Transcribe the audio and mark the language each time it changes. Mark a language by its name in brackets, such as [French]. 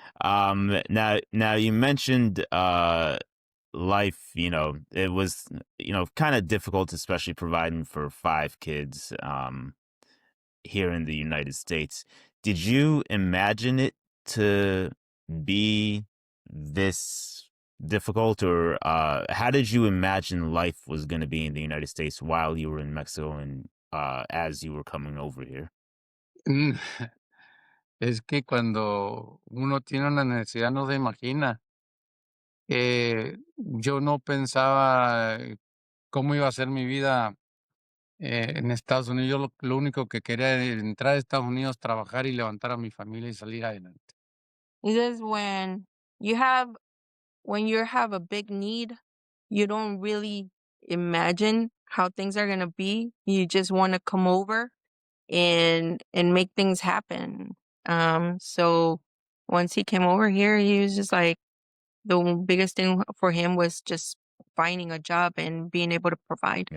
[English] Now you mentioned life, it was, kind of difficult, especially providing for five kids here in the United States. Did you imagine it to be this difficult, or how did you imagine life was going to be in the United States while you were in Mexico and as you were coming over here? Mm, [Spanish] es que cuando uno tiene una necesidad no se imagina. Yo no pensaba cómo iba a ser mi vida en Estados Unidos. Yo lo único que quería era entrar a Estados Unidos, trabajar y levantar a mi familia y salir adelante. [English] Because you have when you have a big need, you don't really imagine how things are gonna be. You just want to come over and make things happen. So once he came over here, he was just like the biggest thing for him was just finding a job and being able to provide.